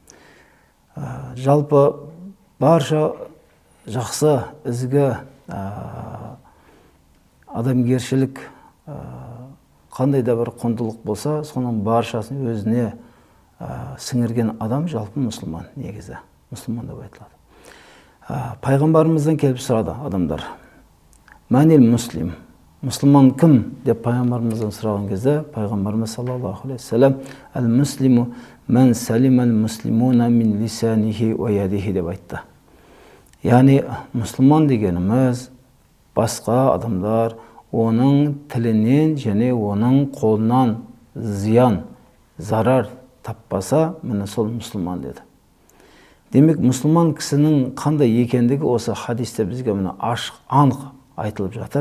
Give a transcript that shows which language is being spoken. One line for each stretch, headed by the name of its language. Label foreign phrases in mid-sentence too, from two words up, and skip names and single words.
Kazakh: Жалпы барша жақсы, ізгі, адамгершілік қандай да бір құндылық болса, соның баршасын өзіне сіңірген адам жалпы мұсылман негізі. Мұсылман деп айтылады. Пайғамбарымыздан келіп сұрады адамдар.
Arabic: من المسلم.
Kazakh: Мұсылман кім деп пайғамбарымыздан сұраған кезде, пайғамбарымыз
Arabic: صلى الله عليه وسلم المسلم من سلم المسلمون من لسانه ويده
Kazakh: деп айтты. Яғни мұсылман дегеніміз басқа адамдар оның тілінен және оның қолынан зиян, зарар таппаса, міне сол мұсылман деді. Демек, мұсылман кісінің қандай екендігі осы хадисте бізге міне ашық, анық айтылып жатыр.